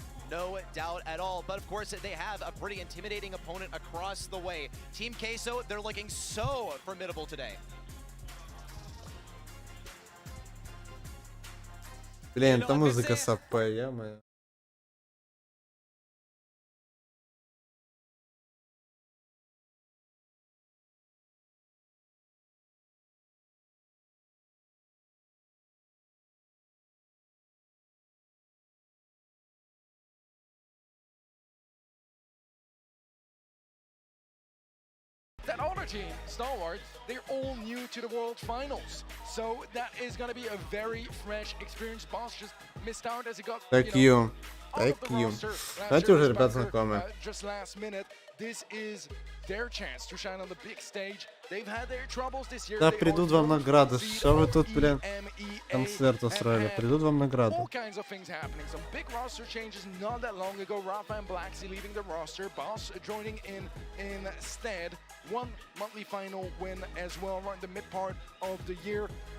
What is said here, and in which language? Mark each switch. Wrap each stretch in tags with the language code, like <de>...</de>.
<en>No doubt at all, but of course they have a pretty intimidating opponent across the way. Team Queso, they're looking so formidable today.</en> <ru>Блин, это музыка САП, я-моё.</ru> <en>That other team, Stalwart, they're all new to the World Finals, so that is going to be a very fresh experience. Boss just missed out as he got Thank you.</en> <ru>Знаете, уже ребят знакомые.</ru> <en>Just last minute, this is their chance to shine on the big stage. They've had their troubles this year.</en> <ru>Да, придут вам награды. Что вы тут, блин, концерт устроили? Придут вам награды.</ru> <en>All kinds of things happening. Some big roster changes not that long ago. Rafa and Blacksea leaving the roster. Boss joining in instead. One monthly final win as well around the mid part of the year.</en>